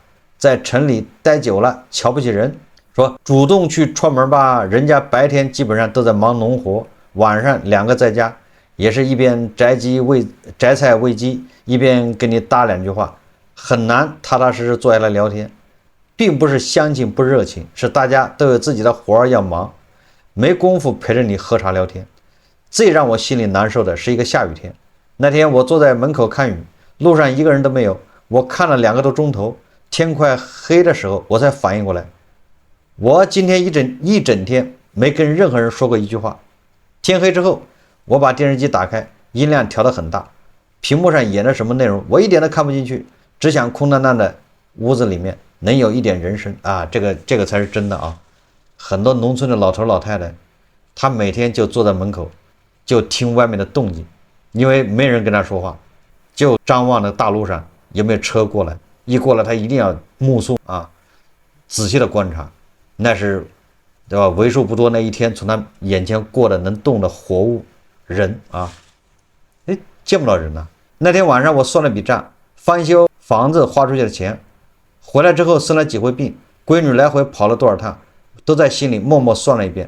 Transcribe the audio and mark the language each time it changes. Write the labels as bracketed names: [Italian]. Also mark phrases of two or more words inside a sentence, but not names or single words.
[Chinese] 在城裡待久了，瞧不起人，說主動去串門吧，人家白天基本上都在忙農活，晚上2個在家，也是一邊摘菜餵雞，一邊跟你搭2句話，很難踏踏實實坐下來聊天。並不是鄉親不熱情，是大家都有自己的活兒要忙，沒工夫陪着你喝茶聊天。最讓我心裡難受的是一個下雨天，那天我坐在門口看雨，路上一個人都沒有，我看了2 個多鐘頭，天快黑的時候我才反應過來，我今天一整天沒跟任何人說過一句話。天黑之後，我把電視機打開，音量調得很大，屏幕上演的什麼內容我一點都看不進去，只想空蕩蕩的屋子裡面能有一點人聲啊，這個才是真的啊。很多農村的老頭老太太，他每天就坐在門口，就聽外面的動靜，因為沒人跟他說話，就張望着大路上有沒有車過來，一過來他一定要目送啊，仔細的觀察，那是對吧？為數不多那一天從他眼前過的能動的活物人啊，見不到人了。那天晚上我算了筆賬，翻修房子花出去的錢，回來之後生了幾回病，閨女來回跑了多少趟，都在心裡默默算了一遍。